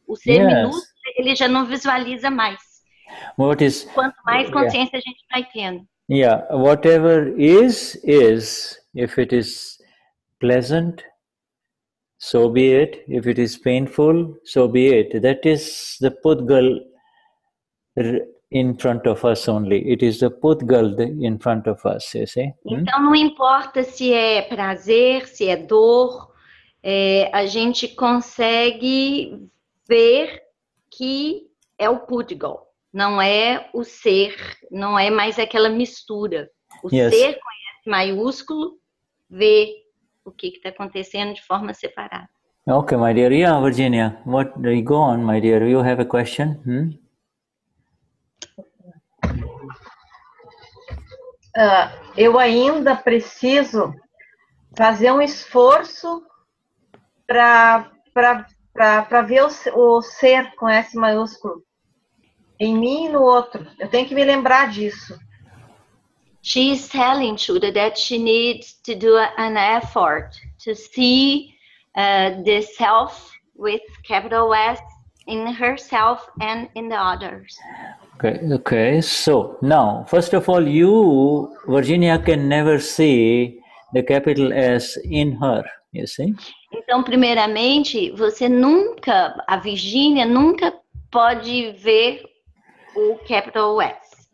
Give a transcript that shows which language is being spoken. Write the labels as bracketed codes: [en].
[pt] O ser minúsculo, ele já não visualiza mais. Quanto mais consciência a gente vai tendo. [en] Yeah, whatever is, if it is pleasant, so be it. If it is painful, so be it. That is the Pudgal in front of us only. It is the Pudgal in front of us, you see. [pt] Então não importa se é prazer, se é dor, a gente consegue ver que é o Pudgal. Não é o ser, não é mais aquela mistura. O [en] Yes. [pt] ser com S maiúsculo vê o que está acontecendo de forma separada. [en] Okay, my dear. Yeah, Virginia, what do you go on, my dear? You have a question? [pt] Eu ainda preciso fazer um esforço para ver o ser com S maiúsculo em mim e no outro. Eu tenho que me lembrar disso. [en] She is telling Shuddha that she needs to do an effort to see the self with capital S in herself and in the others. Okay. So now, first of all, you, Virginia, can never see the capital S in her, you see? [pt] Então, primeiramente, a Virginia nunca pode ver o capital S.